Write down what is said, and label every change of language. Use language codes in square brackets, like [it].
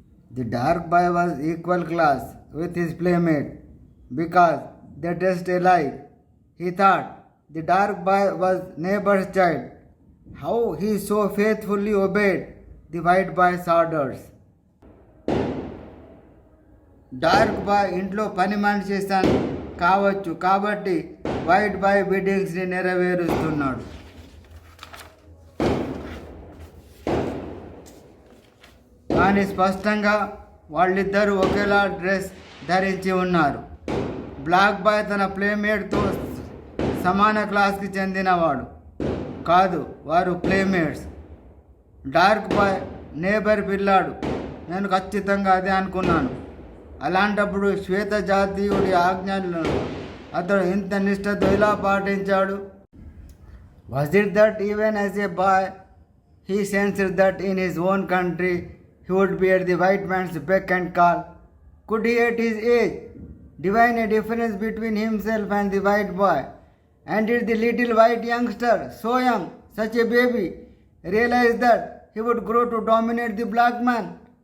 [en] The dark boy was equal class with his playmate because they dressed alike. He thought the dark boy was neighbor's child. How he so faithfully obeyed the white boy's orders. [te] Dark bye ఇంట్లో పని మనిషి కావచ్చు కాబట్టి white bye బిడ్డింగ్స్ని నెరవేరుస్తున్నాడు. కానీ స్పష్టంగా వాళ్ళిద్దరూ ఒకేలా dress ధరించి ఉన్నారు. బ్లాక్ బాయ్ తన ప్లేమేట్తో సమాన క్లాస్కి చెందినవాడు కాదు, వారు ప్లేమేట్స్. డార్క్ బాయ్ నేబర్ పిల్లాడు. నేను ఖచ్చితంగా అదే అనుకున్నాను. అలాంటప్పుడు శ్వేత జాతీయుడి ఆజ్ఞలను అతడు ఇంత నిష్ఠతో ఇలా పాటించాడు. [en] Was it that even as a boy he sensed that in his own country he would be at the white man's beck and call? Could he at his age divine a difference between himself and the white boy? And did the little white youngster, so young, such a baby, realize that he would grow to dominate the black man?